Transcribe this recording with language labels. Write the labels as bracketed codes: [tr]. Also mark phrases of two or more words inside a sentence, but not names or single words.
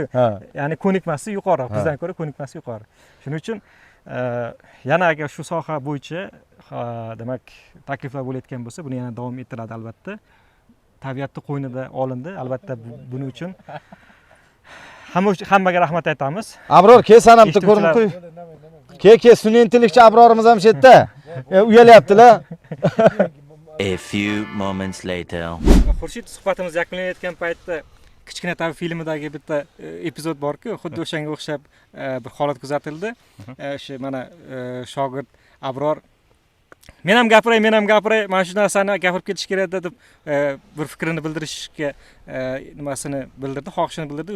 [uz] Ya'ni ko'nikmasi yuqoriroq, bizdan ko'ra ko'nikmasi yuqori. Shuning uchun yana agar shu soha bo'yicha demak takliflar bo'layotgan bo'lsa, buni yana davom ettiradi albatta. Tabiatni qo'ynida olindi, albatta buning uchun hammaga rahmat aytamiz. Abror, kel sanamni ko'rinib qo'y. Kel, sun'iy intellektchi Abrorimiz ham shu yerda. uyalyaptilar. [en] A few moments later. [uz] Xurshid suhbatimiz yakunlanayotgan paytda kichkina tabi filmidagi bitta epizod borku, xuddi o'shanga o'xshab bir holat kuzatildi. O'sha mana shogird Abror men ham gapiray, mana shu narsani gapirib ketish kerak deb bir fikrini bildirishga nimasini bildirdi, xohishini bildirdi.